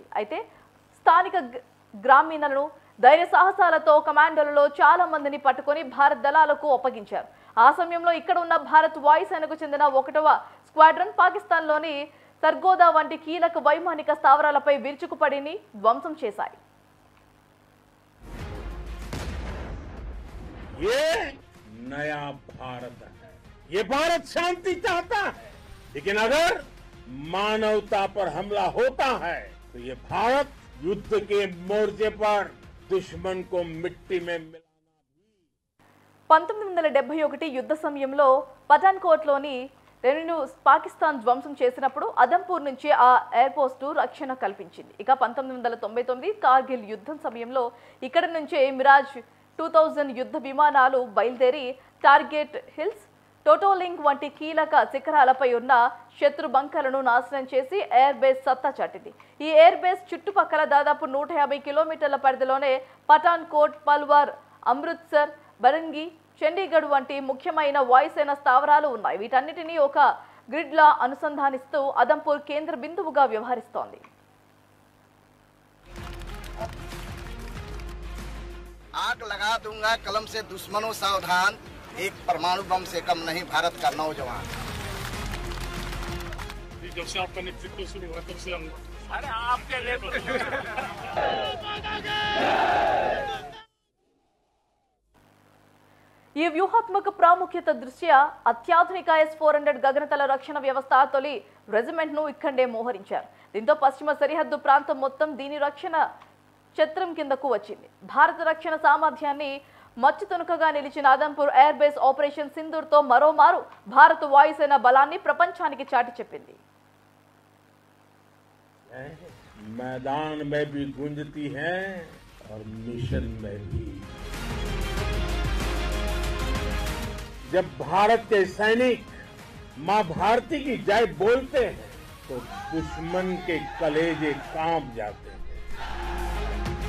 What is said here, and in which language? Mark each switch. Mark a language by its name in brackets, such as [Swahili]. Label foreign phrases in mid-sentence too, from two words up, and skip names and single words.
[Telugu] అయితే స్థానిక గ్రామీణులను ధైర్య సాహసాలతో కమాండోలలో చాలా మందిని పట్టుకొని భారత్ దళాలకు అప్పగించారు. ఆ సమయంలో ఇక్కడ ఉన్న భారత్ వాయుసేనకు చెందిన 1వ స్క్వాడ్రన్ పాకిస్తాన్లోని సర్గోదా వంటి కీలక వైమానిక స్థావరాలపై విరుచుకుపడిని ధ్వంసం చేశాయి. [Hindi] ये नया भारत है। ये भारत शांति चाहता है, लेकिन अगर मानवता पर हमला होता है तो ये भारत युद्ध के मोर्चे पर दुश्मन को मिट्टी में मिलाना भी। [Telugu] 1971 యుద్ధ సమయంలో పఠాన్కోట్లోని రెవెన్యూ పాకిస్తాన్ ధ్వంసం చేసినప్పుడు అదంపూర్ నుంచి ఆ ఎయిర్పోస్టు రక్షణ కల్పించింది. ఇక 1999 కార్గిల్ యుద్ధం సమయంలో ఇక్కడ నుంచే మిరాజ్ 2000 యుద్ధ విమానాలు బయలుదేరి టార్గెట్ హిల్స్, టోటోలింక్ వంటి కీలక శిఖరాలపై ఉన్న శత్రు బంకర్లను నాశనం చేసి [English] air base [Telugu] సత్తా చాటింది. ఈ ఎయిర్ బేస్ చుట్టుపక్కల దాదాపు 150 కిలోమీటర్ల పరిధిలోనే పఠాన్కోట్, పల్వార్, అమృత్సర్, బరంగి, చండీగఢ్ వంటి ముఖ్యమైన వాయుసేన స్థావరాలు ఉన్నాయి. వీటన్నిటినీ ఒక గ్రిడ్లా అనుసంధానిస్తూ అదంపూర్ కేంద్ర బిందువుగా వ్యవహరిస్తోంది. [Hindi] आग लगा दूंगा कलम से दुश्मनों सावधान, एक परमाणु बम से कम नहीं भारत का नौजवान। जब से आपका नेतृत्व शुरू हुआ तब से हम अरे आपके [Telugu] ఈ వ్యూహాత్మక ప్రాముఖ్యత దృష్ట్యా అత్యాధునిక S-400 గగనతల రక్షణ వ్యవస్థ తొలి రెజిమెంట్ ను ఇక్కడే మోహరించారు. దీంతో పశ్చిమ సరిహద్దు ప్రాంతం మొత్తం దీని రక్షణ ఛత్రం కిందకు వచ్చింది. భారత రక్షణ సామర్థ్యాన్ని మచ్చుతునుకగా నిలిచిన అదంపూర్ [English] air base [Telugu] ఆపరేషన్ సింధూర్తో మరోమారు భారత వాయుసేన బలాన్ని ప్రపంచానికి చాటి చెప్పింది. [Hindi] मैदान में भी गूंजती है और मिशन में भी। जब भारत के सैनिक मां भारती की जय बोलते हैं तो दुश्मन के कलेजे कांप जाते हैं।